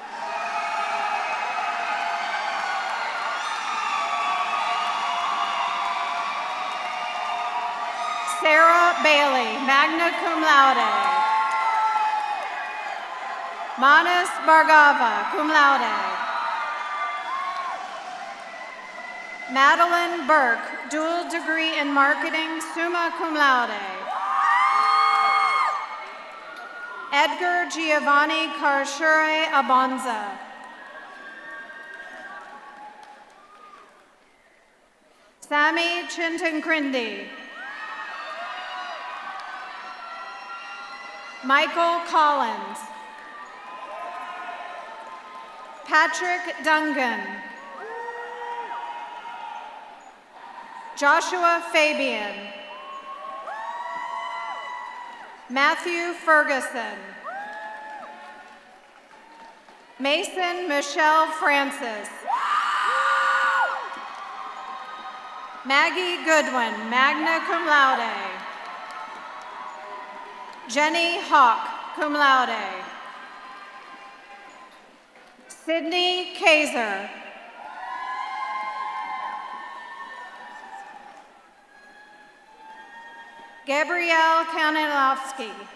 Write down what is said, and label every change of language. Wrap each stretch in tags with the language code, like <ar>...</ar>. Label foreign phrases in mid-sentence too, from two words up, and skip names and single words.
<en>Sarah Bailey,</en> <la>magna cum laude.</la> <en>Manas Bhargava,</en> <la>cum laude.</la> <en>Madeline Burke, dual degree in marketing,</en> <la>summa cum laude.</la> <en>Edgar Giovanni Carchure Abonza. Sami Chintankrindi. Michael Collins. Patrick Dungan. Joshua Fabian. Matthew Ferguson. Mason Michelle Francis. Maggie Goodwin,</en> <la>magna cum laude.</la> <en>Jenny Hawk,</en> <la>cum laude.</la> <en>Sydney Kaiser. Gabrielle Kanilovsky.</en>